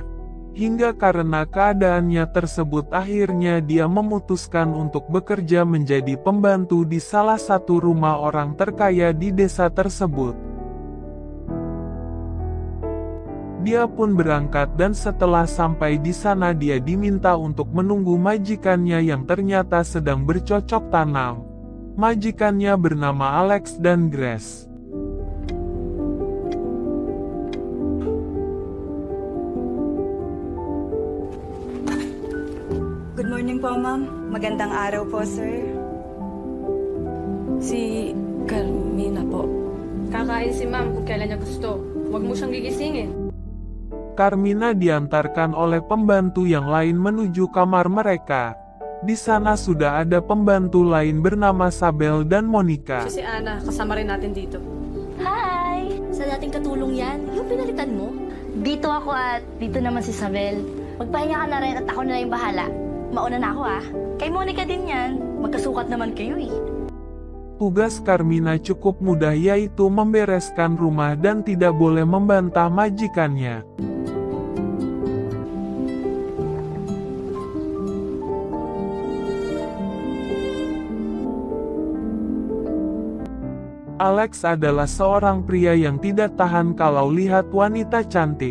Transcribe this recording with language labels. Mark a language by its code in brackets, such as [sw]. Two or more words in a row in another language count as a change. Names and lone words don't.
[id] Hingga karena keadaannya tersebut akhirnya dia memutuskan untuk bekerja menjadi pembantu di salah satu rumah orang terkaya di desa tersebut. Dia pun berangkat dan setelah sampai di sana dia diminta untuk menunggu majikannya yang ternyata sedang bercocok tanam. Majikannya bernama Alex dan Grace. [en] Good morning po, ma'am. [tl] Magandang araw po, sir. Si Carmina po. Kakain si ma'am kung kailan niya gusto. Huwag mo siyang gigisingin. [id] Carmina diantarkan oleh pembantu yang lain menuju kamar mereka. Di sana sudah ada pembantu lain bernama Sabel dan Monica. [tl] Siya si Ana, kasama rin natin dito. Hi! Sa dating katulong yan, yung pinalitan mo? Dito ako at dito naman si Sabel. Magpahinga ka na rin at ako na lang yung bahala. Mauna na ako ah. Kay Monica din yan. Magkasukat naman kayo eh. [id] Tugas Carmina cukup mudah, yaitu membereskan rumah dan tidak boleh membantah majikannya. Alex adalah seorang pria yang tidak tahan kalau lihat wanita cantik.